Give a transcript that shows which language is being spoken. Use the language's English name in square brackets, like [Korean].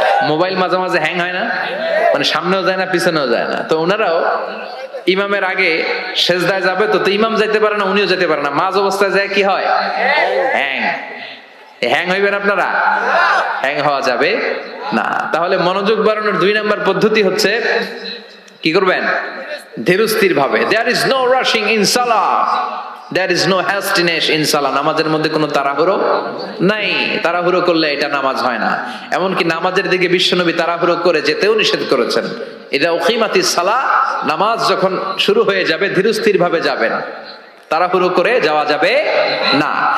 [Bangla] Mobile মাঝে মাঝে hang হয় না, মানে সামনেও যায় না পিছনেও যায় না, তো ওনারাও ইমামের আগে সেজদায় যাবে, তো ইমাম যাইতে পারে না, উনিও যেতে পারে না, মাঝ অবস্থায় যায় কি হয়? হ্যাং। হ্যাং হইবেন আপনারা? হ্যাং হওয়া যাবে না। তাহলে মনোযোগ বাড়ানোর 2 নাম্বার পদ্ধতি হচ্ছে কি করবেন? ধীরস্থির ভাবে। [English] There is no rushing in salah, there is no hastiness in salah. [Bangla] নামাজের মধ্যে কোনো তাড়াহুড়ো নাই, তাড়াহুড়ো করলে এটা নামাজ হয় না। এমনকি নামাজের দিকে বিশ্বনবী তাড়াহুড়ো করে যেতেও নিষেধ করেছেন। [Arabic] ইদা উকিমাতিস সালাহ, [Bangla] নামাজ যখন শুরু হয়ে যাবে ধীরস্থির ভাবে যাবেন, তাড়াহুড়ো করে যাওয়া যাবে না।